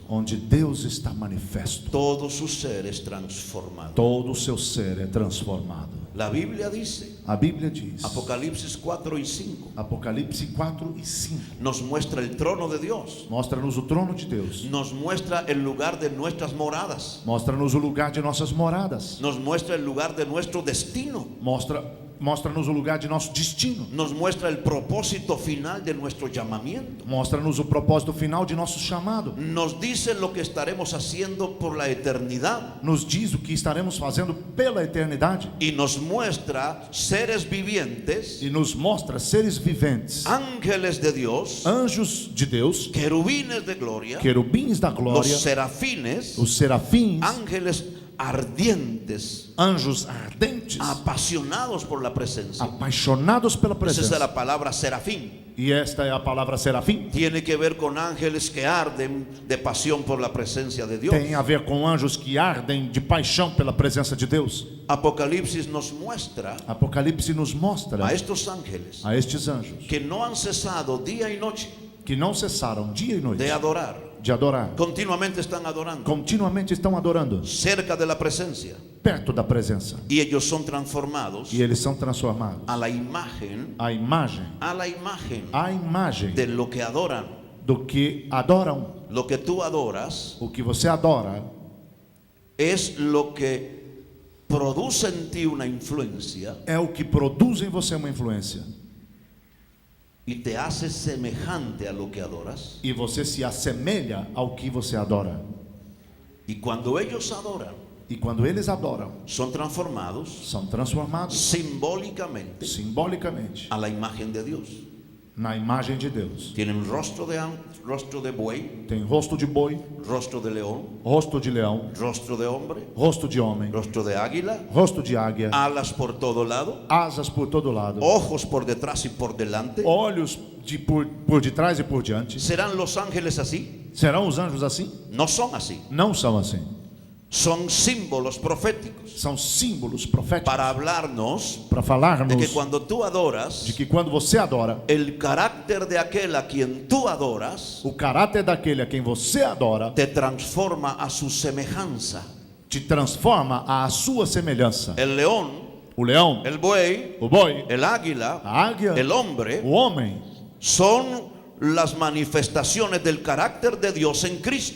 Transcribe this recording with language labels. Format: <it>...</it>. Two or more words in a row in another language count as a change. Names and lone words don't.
<pt>onde Deus está manifesto,</pt> <es>todo su ser es transformado.</es> <pt>todo o seu ser é transformado.</pt> <es>La Biblia dice,</es> <pt>A Bíblia diz,</pt> <es>Apocalipsis 4 y 5,</es> <pt>Apocalipse 4 e 5,</pt> <es>nos muestra el trono de Dios,</es> <pt>mostra-nos o trono de Deus,</pt> <es>nos muestra el lugar de nuestras moradas,</es> <pt>mostra-nos o lugar de nossas moradas,</pt> <es>nos muestra el lugar de nuestro destino,</es> <pt>mostra-nos o lugar de nosso destino,</pt> <es>nos muestra el propósito final de nuestro llamamiento,</es> <pt>mostra-nos o propósito final de nosso chamado,</pt> <es>nos dice lo que estaremos haciendo por la eternidad</es> <pt>nos diz o que estaremos fazendo pela eternidade</pt> <es>y nos muestra seres vivientes,</es> <pt>e nos mostra seres viventes,</pt> <es>ángeles de Dios,</es> <pt>anjos de Deus,</pt> <es>querubines de gloria,</es> <pt>querubins da</pt> <es>los</es> <pt>glória,</pt> <es>serafines,</es> <pt>os serafins,</pt> <es>ángeles ardientes,</es> <pt>anjos ardentes,</pt> <es>apasionados por la presencia.</es> <pt>apaixonados pela</pt> <es>Esa es</es> <pt>presença.</pt> <es>la palabra serafín.</es> <pt>E esta é a palavra serafim.</pt> <es>Tiene que ver con ángeles que arden de pasión por la presencia de Dios.</es> <pt>Tem a ver com anjos que ardem de paixão pela presença de Deus.</pt> <es>Apocalipsis nos muestra</es> <pt>Apocalipse nos mostra</pt> <es>a estos ángeles</es> <pt>a estes anjos</pt> <es>que no han cesado día y noche</es> <pt>que não cessaram dia e noite</pt> <es>de adorar.</es> <pt>de adorar.</pt> <es>Continuamente están adorando</es> <pt>Continuamente estão adorando</pt> <es>cerca de la presencia.</es> <pt>perto da presença.</pt> <es>Y ellos son transformados</es> <pt>E eles são transformados.</pt> <es>a la imagen,</es> <pt>A imagem</pt> <es>de lo que adoran.</es> <pt>do que adoram.</pt> <es>Lo que tú adoras</es> <pt>O que você adora</pt> <es>es lo que produce en ti una influencia</es> <pt>é o que produz em você uma influência.</pt> <es>y te hace semejante a lo que adoras.</es> <pt>E você se assemelha ao que você adora.</pt> <es>Y cuando ellos adoran,</es> <pt>E quando eles adoram,</pt> <es>son transformados</es> <pt>são transformados</pt> <es>simbólicamente</es> <pt>simbolicamente</pt> <es>a la imagen de Dios.</es> <pt>na imagem de Deus.</pt> <es>Tienen rostro de buey,</es> <pt>Tem rosto de boi,</pt> <es>rostro de león,</es> <pt>rosto de leão,</pt> <es>rostro de hombre,</es> <pt>rosto de homem,</pt> <es>rostro de águila,</es> <pt>rosto de águia,</pt> <es>alas por todo lado,</es> <pt>asas por todo lado,</pt> <es>ojos por detrás y por delante.</es> <pt>olhos por detrás e por diante.</pt> <es>¿Serán los ángeles así?</es> <pt>Serão os anjos assim?</pt> <es>No son así.</es> <pt>Não são assim.</pt> <es>Son símbolos proféticos</es> <pt>São símbolos proféticos</pt> <es>para hablarnos</es> <pt>para de falar-nos</pt> <es>que cuando tú adoras,</es> <pt>de que quando você adora,</pt> <es>el carácter de aquel a quien tú adoras</es> <pt>o caráter daquele a quem você adora</pt> <es>te transforma a su semejanza.</es> <pt>te transforma à sua semelhança.</pt> <es>El león,</es> <pt>O leão,</pt> <es>el buey,</es> <pt>o boi,</pt> <es>el águila,</es> <pt>a águia,</pt> <es>el hombre</es> <pt>o homem</pt> <es>son las manifestaciones del carácter de Dios en Cristo.</es>